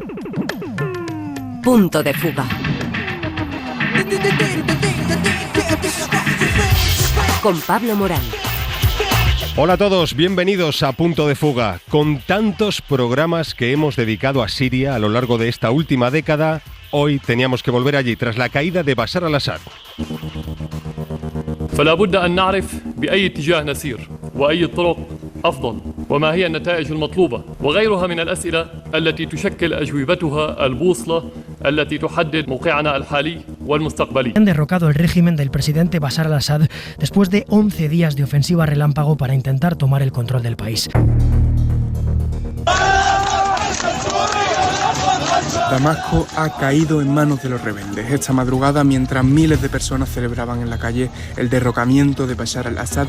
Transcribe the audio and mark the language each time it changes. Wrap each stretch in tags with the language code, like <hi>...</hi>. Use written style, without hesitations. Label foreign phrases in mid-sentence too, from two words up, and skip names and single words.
<es>Punto de fuga. Con Pablo Morán. Hola a todos, bienvenidos a Punto de Fuga. Con tantos programas que hemos dedicado a Siria a lo largo de esta última década, hoy teníamos que volver allí tras la caída de Bashar al-Assad.</es> <ar>فلا بد أن نعرف بأي اتجاه نسير وأي الطرق أفضل وما هي النتائج المطلوبة وغيرها من الأسئلة التي تشكل أجوبتها البوصلة التي تحدد موقعنا الحالي والمستقبلي.</ar> <es>Han derrocado el régimen del presidente Bashar al-Assad después de 11 días de ofensiva relámpago para intentar tomar el control del país. Damasco ha caído en manos de los rebeldes esta madrugada mientras miles de personas celebraban en la calle el derrocamiento de Bashar al-Assad.</es>